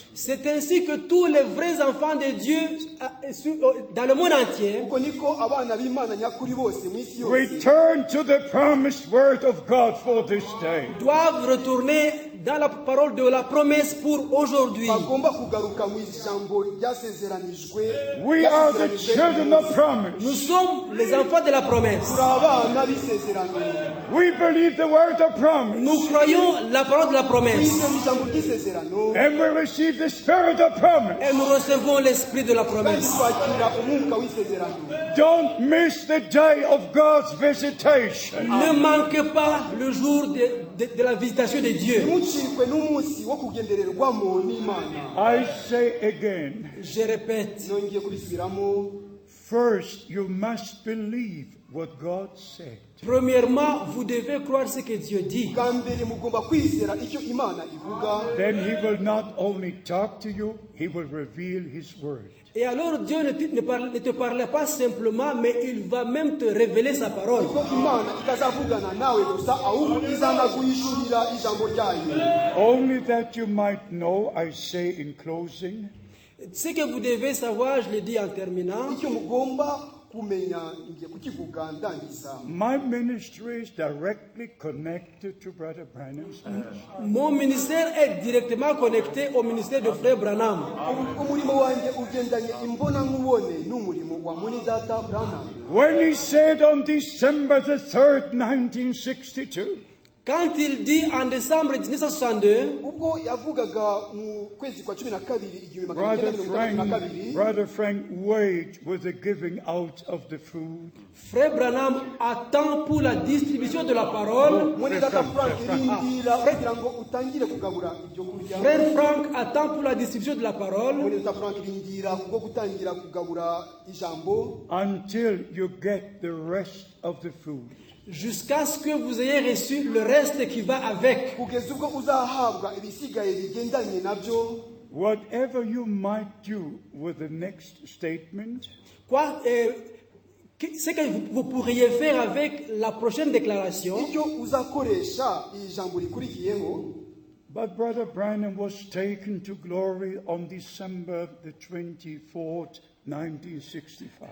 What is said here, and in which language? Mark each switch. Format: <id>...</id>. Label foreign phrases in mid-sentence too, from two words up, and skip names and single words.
<fr>C'est ainsi que tous les vrais enfants de Dieu dans le monde entier</fr> <rw>ubwo niko abana b'imana nyakuri bose mu isi yose</rw> <en>return to the promised word of God for this day.</en> <fr>doivent retourner dans la parole de la promesse pour aujourd'hui.</fr> <rw>bagomba kugaruka mu ijambo ryasezeranijwe.</rw> <en>We are the children of</en> <fr>Nous</fr> <en>promise.</en> <fr>sommes les enfants de la promesse.</fr> <rw>turi abana b'isezerano.</rw> <en>We believe the word of promise.</en> <fr>Nous croyons la parole de la promesse.</fr> <rw>twizera ijambo ry'isezerano</rw> <en>And we receive the spirit of promise.</en> <fr>Et nous recevons l'esprit de la</fr> <rw>kandi</rw> <fr>promesse.</fr> <rw>twakira umwuka w'isezerano.</rw> <en>Don't miss the day of God's visitation.</en> <fr>Ne manquez pas le jour de la visitation de Dieu.</fr> <rw>ntimucikwe n'umunsi wo kugendererwamo n'imana.</rw> <en>I say again,</en> <fr>Je répète,</fr> <rw>nongeye kubisubiramo.</rw> <en>first you must believe what God said.</en> <fr>premièrement, vous devez croire ce que Dieu dit.</fr> <rw>bwa mbere mugomba kwizera icyo imana ivuga.</rw> <en>Then he will not only talk to you, he will reveal his word.</en> <fr>Et alors Dieu ne te parle pas simplement, mais il va même te révéler sa parole.</fr> <rw>ko imana itazavugana nawe gusa ahubwo izanaguyishurira ijambo ryayo.</rw> <en>Only that you might know, I say in closing,</en> <fr>Ce que vous devez savoir, je le dis en terminant,</fr> <rw>icyo mugomba kumenya ngiye kukivuga ndangiza.</rw> <en>my ministry is directly connected to Brother Branham's ministry.</en> <fr>mon ministère est directement connecté au ministère de Frère Branham.</fr> <rw>umurimo wanjye ugendanye imbona nkubone n'umurimo wa mwene data Branham.</rw> <en>When he said on December the 3rd, 1962,</en> <fr>Quand il dit en décembre 1962,</fr> <rw>ubwo yavugaga mu kwezi kwa 12 igihumbi magana cyenda mirongo itandatu na kabiri,</rw> <en>Brother Frank wait with the giving out of the food.</en> <fr>Frère Branham attend pour la distribution de la parole.</fr> <rw>mwene data Frank rindira kugira ngo utangire kugabura ibyo kurya.</rw> <fr>Frère Frank attend pour la distribution de la parole</fr> <rw>mwene data Frank rindira kubwo gutangira kugabura ijambo</rw> <en>Until you get the rest of the food.</en> <fr>jusqu'à ce que vous ayez reçu le reste qui va avec.</fr> <rw>kugeza ubwo uzahabwa ibisigaye bigendanye nabyo.</rw> <en>Whatever you might do with the next statement,</en> <fr>Ce que vous pourriez faire avec la prochaine déclaration,</fr> <rw>icyo uzakoresha iri jambo rikurikiyeho.</rw> <en>but Brother Branham was taken to glory on December the 24th, 1965.</en>